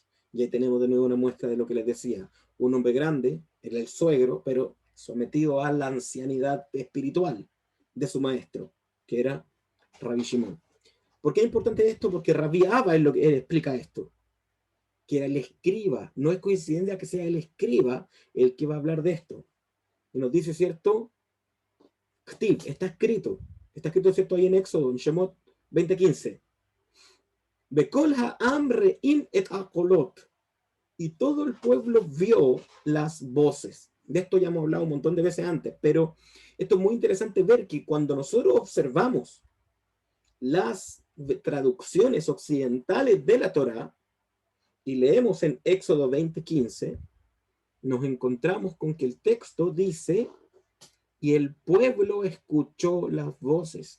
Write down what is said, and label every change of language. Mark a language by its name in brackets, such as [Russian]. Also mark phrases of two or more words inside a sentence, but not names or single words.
[Spanish] Y ahí tenemos de nuevo una muestra de lo que les decía. Un hombre grande, era el suegro, pero sometido a la ancianidad espiritual de su maestro, que era Rabbi Shimon. ¿Por qué es importante esto? Porque Rabbi Abba es lo que explica esto, que era el escriba. No es coincidencia que sea el escriba el que va a hablar de esto. Y nos dice, ¿cierto? Está escrito, ¿cierto? Ahí en Éxodo, en Shemot 20:15. [Hebrew] בכל העם ראים את הקולות. [Spanish] Y todo el pueblo vio las voces. De esto ya hemos hablado un montón de veces antes, pero esto es muy interesante ver que cuando nosotros observamos las traducciones occidentales de la Torá y leemos en Éxodo 20:15, nos encontramos con que el texto dice, y el pueblo escuchó las voces.